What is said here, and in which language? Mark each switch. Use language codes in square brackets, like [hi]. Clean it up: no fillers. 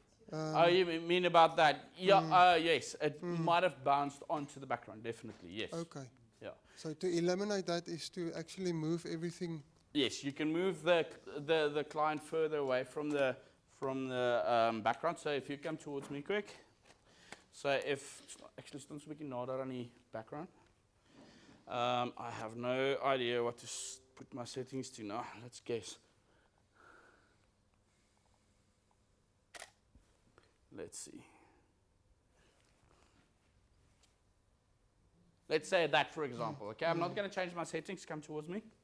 [en] Oh, you mean about that? Yeah, yes. It might have bounced onto the background, definitely, yes. Okay. Yeah. So to eliminate that is to actually move everything. Yes, you can move the client further away from the background. So if you come towards me quick. So if actually [af] stond so 'n bietjie nader aan die background. [en] I have no idea what to put my settings to now. Let's guess. Let's see. Let's say that, for example. Okay, I'm not going to change my settings. Come towards me.